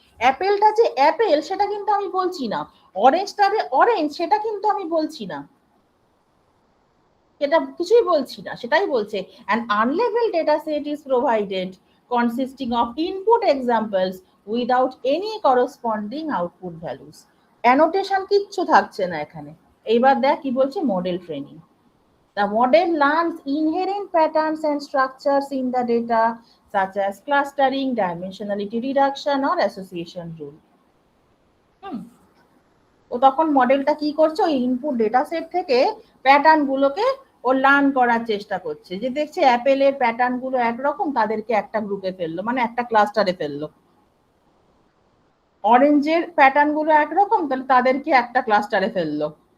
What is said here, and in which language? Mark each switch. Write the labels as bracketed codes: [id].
[bn] অ্যাপেলটা যে অ্যাপেল সেটা কিন্তু আমি বলছি না, অরেঞ্জটা যে অরেঞ্জ সেটা কিন্তু আমি বলছি না, সেটা কিছুই বলছি না, সেটাই বলছে [en] an unlabeled data set is provided consisting of input examples without any corresponding output values. [bn] Annotation কিচ্ছু থাকছে না এখানে। এইবার দেখ কি বলছে, model training. [en] The model learns inherent patterns and structures in the data such as clustering, dimensionality reduction or association rule. [bn] ও তখন মডেলটা কি করছে, ওই ইনপুট ডেটা সেট থেকে প্যাটার্ন গুলোকে ও লার্ন করার চেষ্টা করছে, যে দেখছে অ্যাপেলের প্যাটার্ন গুলো একরকম, তাদেরকে একটা গ্রুপে ফেললো, মানে একটা ক্লাস্টারে ফেললো। অরেঞ্জের প্যাটার্ন গুলো একরকম, তাহলে তাদেরকে একটা ক্লাস্টারে ফেললো।